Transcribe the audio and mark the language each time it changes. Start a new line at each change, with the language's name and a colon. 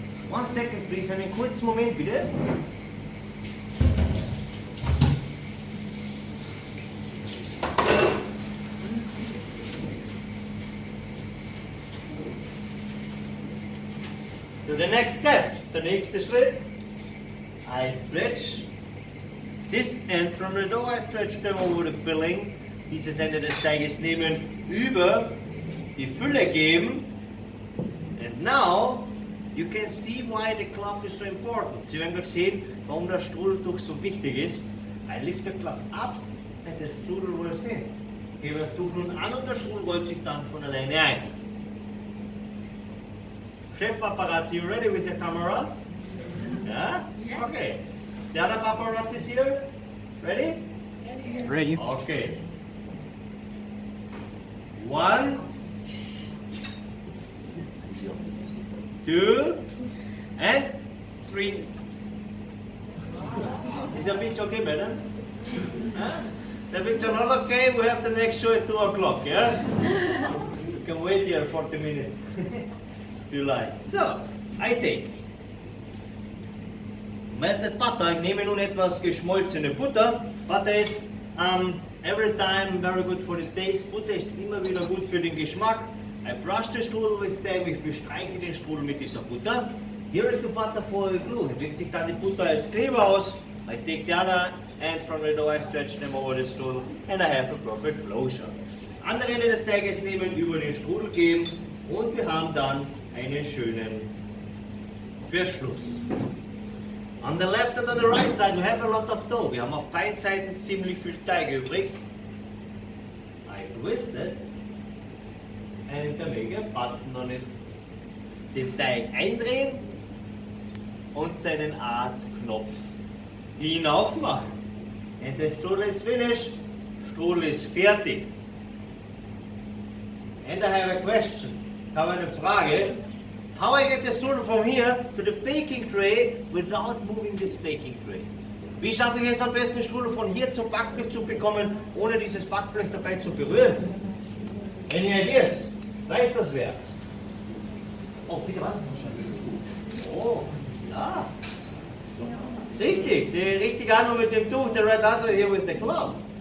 English: One second, please.
German: Einen kurzen Moment, bitte.
English: So the next step,
German: der nächste Schritt.
English: I stretch this end from the dough. I stretch them over the filling.
German: Dieses Ende des Teiges nehmen, über die Fülle geben.
English: And now you can see why the cloth is so important.
German: Sie werden gleich sehen, warum das Strudeltuch so wichtig ist.
English: I lift the cloth up and the strudel rolls in.
German: Ich hebe das Tuch nun an und der Strudel rollt sich dann von alleine ein.
English: Chef Paparazzi, you ready with your camera? Yeah? Yeah. Okay. The other paparazzi is here? Ready? Ready? Okay. 1, 2, and 3. Is the picture okay, madam? Huh? The picture not okay? We have the next show at 2 o'clock, yeah? You can wait here 40 minutes if you like. So, I take Melted butter.
German: Ich nehme nun etwas geschmolzene Butter.
English: Butter is every time very good for the taste.
German: Butter ist immer wieder gut für den Geschmack.
English: I brush the strudel with them.
German: Ich bestreiche den Strudel mit dieser Butter.
English: Here is the butter for the glue.
German: Hier wirkt sich dann die Butter als Kleber aus.
English: I take the other end from the dough, I stretch them over the strudel and I have a perfect closure.
German: Das andere Ende des Teiges nehmen, über den Strudel geben und wir haben dann einen schönen Verschluss.
English: On the left and on the right side we have a lot of dough.
German: Wir haben auf beiden Seiten ziemlich viel Teig übrig.
English: I twist it and I make a button on it.
German: Den Teig eindrehen und seinen Art Knopf hinauf machen.
English: And the strudel is finished.
German: Strudel ist fertig.
English: And I have a question.
German: Ich habe eine Frage.
English: How I get the strudel from here to the baking tray without moving this baking tray?
German: Wie schaffe ich es am besten, den Strudel von hier zum Backblech zu bekommen, ohne dieses Backblech dabei zu berühren?
English: Any ideas?
German: Weiß das wer? Oh, bitte was? Oh, ja. Richtig, die richtige Antwort mit dem Tuch,
English: the red answer here with the glove.